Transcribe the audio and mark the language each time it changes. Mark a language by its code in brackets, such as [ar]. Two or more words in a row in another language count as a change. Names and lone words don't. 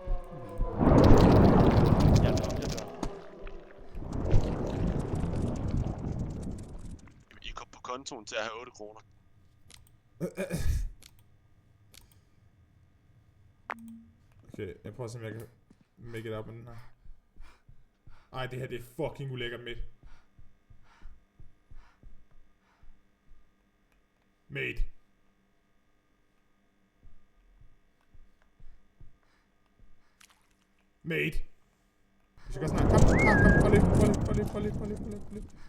[da] Jeg dør. I kom på kontoen til at have 8 kroner. Okay, jeg prøver at se, om jeg kan [en] make it up [da] med den her. Ej, det her det er fucking ulækkert midt. Mate. Mate. Vi skal gøre sådan her. Kom. Prøv lige.